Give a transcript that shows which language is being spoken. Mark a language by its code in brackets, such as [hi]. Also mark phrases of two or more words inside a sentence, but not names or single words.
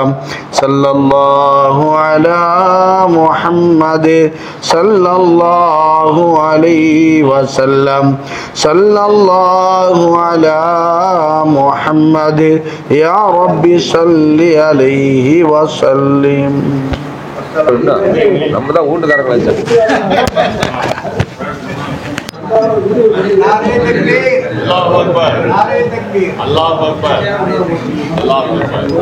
[ar] صلى الله على محمد صلى الله عليه وسلم. صلى الله على محمد يا رب صل عليه وسلم. [ta] நம்ம தான் வீட்டுக்காரங்களா சார். [ur] نعرۂ تکبیر [ar] الله أكبر [ur] نعرۂ تکبیر [ar] الله أكبر الله أكبر